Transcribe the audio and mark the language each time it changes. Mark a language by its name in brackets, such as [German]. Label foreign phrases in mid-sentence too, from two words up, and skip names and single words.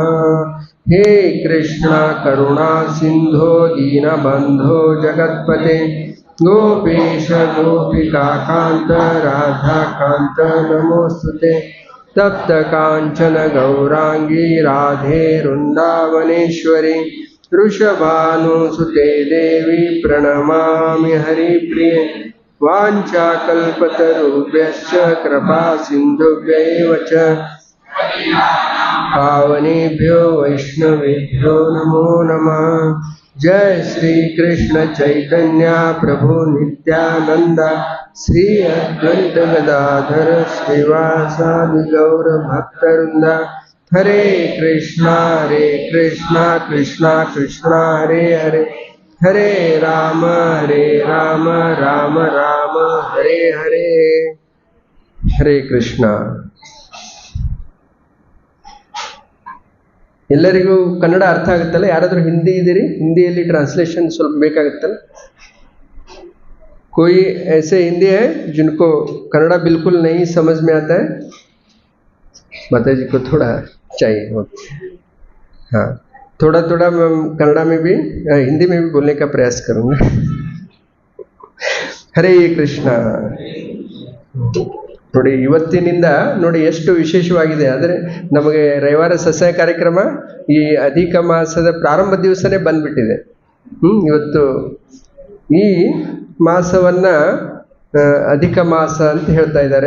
[Sanskrit] ಹೇ ಕೃಷ್ಣ ಕರುಣಾ ಸಿಂಧೋ ದೀನಬಂಧೋ ಜಗತ್ಪತೆ ಗೋಪೇಶ ಗೋಪಿಕಾಕಾಂತ ರಾಧಾಕಾಂತ ನಮೋಸ್ತುತೆ. ತಪ್ತ ಕಾಂಚನ ಗೌರಾಂಗಿ ರಾಧೆ ವೃಂದಾವನೇಶ್ವರಿ ವೃಷಭಾನುಸುತೆ ದೇವಿ ಪ್ರಣಮಾಮಿ ಹರಿಪ್ರಿಯೆ. ವಾಂಛಾಕಲ್ಪತರುಭ್ಯಶ್ಚ ಕೃಪಾ ಸಿಂಧುಭ್ಯೈವ ಚ ಪಾವನೇಭ್ಯೋ ವೈಷ್ಣವೇಭ್ಯೋ ನಮೋ ನಮಃ. ಜಯ ಶ್ರೀ ಕೃಷ್ಣ ಚೈತನ್ಯ ಪ್ರಭು ನಿತ್ಯಾನಂದ ಶ್ರೀ ಅದ್ವೈತ ಗದಾಧರ ಶ್ರೀವಾಸಾದಿ ಗೌರ ಭಕ್ತವೃಂದ. ಹರೇ ಕೃಷ್ಣ ಕೃಷ್ಣ ಕೃಷ್ಣ ಹರೇ ಹರೇ ಹರೇ ರಾಮ ರಾಮ ರಾಮ ಹರೇ ಹರೇ. ಹರೇ ಕೃಷ್ಣ. [Kannada] ಎಲ್ಲರಿಗೂ ಕನ್ನಡ ಅರ್ಥ ಆಗುತ್ತಲ್ಲ? ಯಾರಾದರೂ ಹಿಂದಿ ಇದ್ದೀರಿ? ಹಿಂದಿಯಲ್ಲಿ ಟ್ರಾನ್ಸ್ಲೇಷನ್ ಸ್ವಲ್ಪ ಬೇಕಾಗುತ್ತಲ್ಲ? [Hindi] कोई ऐसे हिंदी है जिनको कन्नड़ा बिल्कुल नहीं समझ में आता है? माता जी को थोड़ा चाहिए. हाँ, थोड़ा थोड़ा मैं कन्नड़ा में भी हिंदी में भी बोलने का प्रयास करूँगा. [Sanskrit] ಹರೇ ಕೃಷ್ಣ. [Kannada] ನೋಡಿ, ಇವತ್ತಿನಿಂದ ನೋಡಿ ಎಷ್ಟು ವಿಶೇಷವಾಗಿದೆ. ಆದರೆ ನಮಗೆ ರವಿವಾರ ಸತ್ಸಂಗ ಕಾರ್ಯಕ್ರಮ ಈ ಅಧಿಕ ಮಾಸದ ಪ್ರಾರಂಭ ದಿವಸನೇ ಬಂದ್ಬಿಟ್ಟಿದೆ. ಇವತ್ತು ಈ ಮಾಸವನ್ನು ಅಧಿಕ ಮಾಸ ಅಂತ ಹೇಳ್ತಾ ಇದ್ದಾರೆ.